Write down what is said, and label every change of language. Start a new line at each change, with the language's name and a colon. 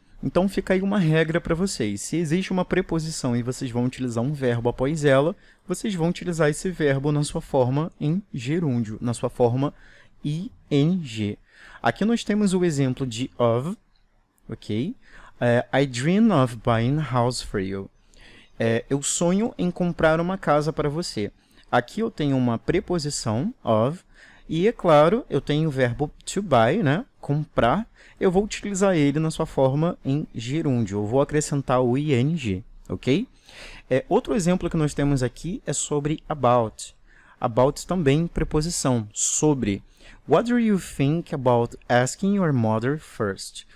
Portuguese: Então, fica aí uma regra para vocês. Se existe uma preposição e vocês vão utilizar um verbo após ela, vocês vão utilizar esse verbo na sua forma em gerúndio, na sua forma ing. Aqui nós temos o exemplo de of, ok?
English: I dream of buying a house for you.
Portuguese: Eu sonho em comprar uma casa para você. Aqui eu tenho uma preposição, of, e, é claro, eu tenho o verbo to buy, né? Comprar. Eu vou utilizar ele na sua forma em gerúndio. Eu vou acrescentar o ing, ok? Outro exemplo que nós temos aqui é sobre about. About também preposição, sobre.
English: What do you think about asking your mother first?